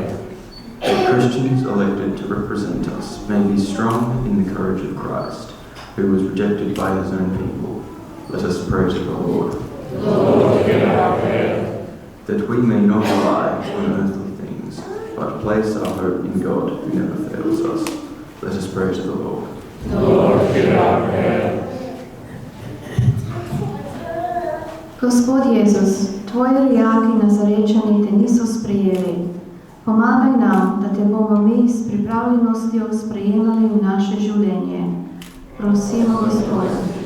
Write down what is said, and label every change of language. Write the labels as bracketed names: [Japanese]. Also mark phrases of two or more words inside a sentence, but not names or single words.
[English] That Christians elected to represent us may be strong in the courage of Christ, who was rejected by his own people. Let us pray to the Lord. Lord, hear our prayer. That we may not rely on earthly things, but place our hope in God who never fails us. Let us pray to the Lord. Lord, hear our prayer. [Slovenian] Gospod Jezus, Tvoji rojaki Nazarečani te niso sprejeli. Pomagaj nam, da te bomo mi s pripravljenostjo sprejemali v naše življenje. Prosimo, Gospoda.